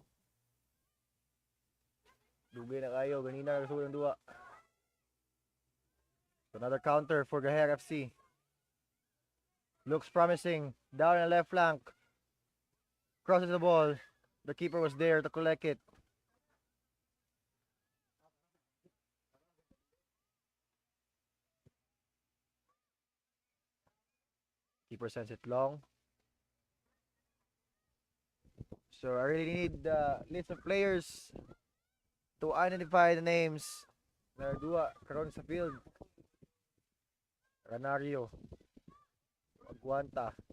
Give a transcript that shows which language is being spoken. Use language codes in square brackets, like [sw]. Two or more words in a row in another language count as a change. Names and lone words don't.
[hil] Dugay na kayo, ganina nagsulong ng duwa. [en] Another counter for Gaher FC. Looks promising. Down in the left flank. Crosses the ball. The keeper was there to collect it. Keeper sends it long. So I really need the list of players to identify the names [hil] na dua karon sa [en] field. [es] Canario. Aguanta.